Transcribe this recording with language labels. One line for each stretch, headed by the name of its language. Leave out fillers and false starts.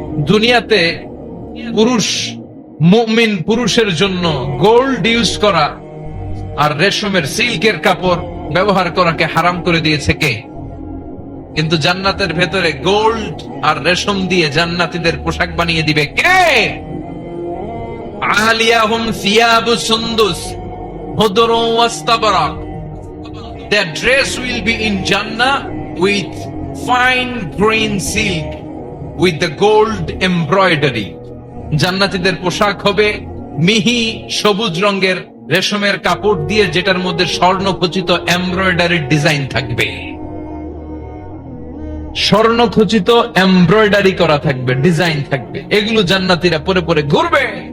Bangla: দুনিয়াতে পুরুষ, মুমিন পুরুষের জন্য গোল্ড ইউজ করা আর রেশমের সিল্কের কাপড় ব্যবহার করাকে হারাম করে দিয়েছে কে? কিন্তু জান্নাতের ভেতরে গোল্ড আর রেশম দিয়ে জান্নাতীদের পোশাক বানিয়ে দিবে কে?
Arabic: আলিয়াহুম সিয়াবু সুন্দুস হুদরু ওয়াস্তাবরাক,
English: their dress will be in Jannah with fine green silk with the gold embroidery.
Bangla: জান্নাতীদের পোশাক হবে মিহি সবুজ রঙের রেশমের কাপড় দিয়ে, যেটার মধ্যে স্বর্ণ খচিত এমব্রয়ডারি ডিজাইন থাকবে। স্বর্ণ খচিত এমব্রয়ডারি করা থাকবে, ডিজাইন থাকবে। এগুলো জান্নাতীরা পরে পরে ঘুরবে।